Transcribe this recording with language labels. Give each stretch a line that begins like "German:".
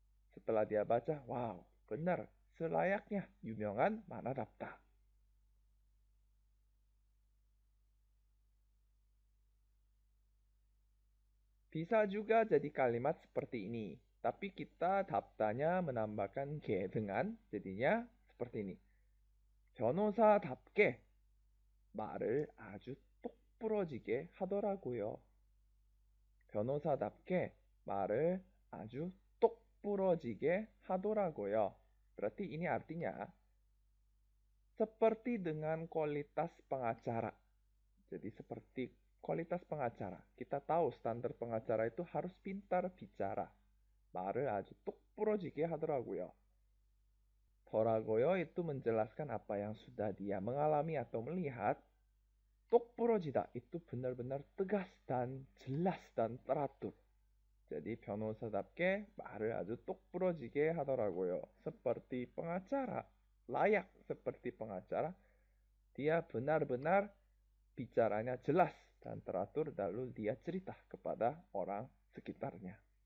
Indonesian: Setelah dia baca, wow, benar, selayaknya
Korean: 유명한 만화답다.
Indonesian: Bisa juga jadi kalimat seperti ini. Tapi kita 답다nya menambahkan ge dengan jadinya seperti ini.
Korean: 변호사답게 말을 아주 똑부러지게 하더라고요. 변호사답게 말을 아주 똑부러지게 하더라고요.
Indonesian: Berarti ini artinya seperti dengan kualitas pengacara. Jadi seperti kualitas pengacara. Kita tahu standar pengacara itu harus pintar bicara.
Korean: 말을 아주 똑부러지게 하더라고요.
Indonesian: 더라고요 itu menjelaskan apa yang sudah dia mengalami atau melihat. 똑부러지다 itu benar-benar tegas dan jelas dan teratur.
Korean: Jadi 변호사답게 말을 아주 똑부러지게 하더라고요.
Indonesian: Seperti pengacara, layak seperti pengacara. Dia benar-benar bicaranya jelas dan teratur, lalu dia cerita kepada orang sekitarnya.